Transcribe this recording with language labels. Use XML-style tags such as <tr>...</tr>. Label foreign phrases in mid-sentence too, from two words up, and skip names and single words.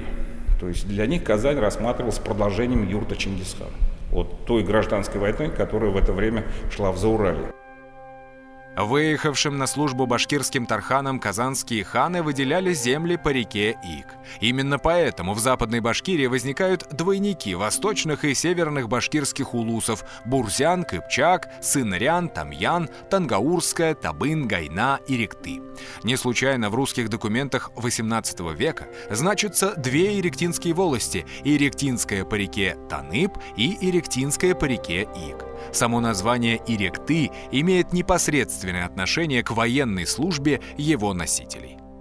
<ru>То есть для них Казань рассматривалась продолжением юрта Чингисхана, от той гражданской войны, которая в это время шла в Зауралье. Выехавшим на службу башкирским тарханам казанские ханы выделяли земли по реке Ик. Именно поэтому в Западной Башкирии возникают двойники восточных и северных башкирских улусов – Бурзян, Кыпчак, Сынрян, Тамьян, Тангаурская, Табын, Гайна и Иректы. Не случайно в русских документах XVIII века значатся две иректинские волости – Иректинская по реке Танып и Иректинская по реке Ик. Само название Иректы имеет непосредственное отношение к военной службе его носителей.</ru>